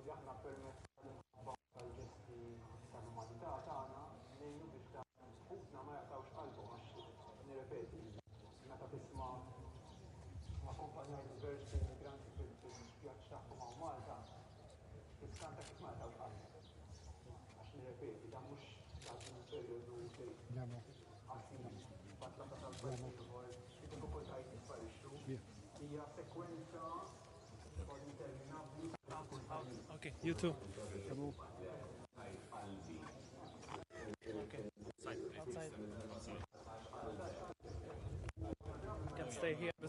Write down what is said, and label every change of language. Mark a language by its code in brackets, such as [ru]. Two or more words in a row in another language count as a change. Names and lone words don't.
[mt] li aħna permezz tal-ġesti tal-umanità tagħna ngħinu biex ta' ħutna ma jaqtawx qalbhom għax nirrepeti meta tisma' ma' kompanjaj diversi immigranti fil-vjaġġ tagħhom hawn Malta tiskanta kif ma jaqtawx qalbhom għax nirrepeti dan mhux dak il-perjodu fejn [en] Okay, you too. Okay. Outside. You can stay here.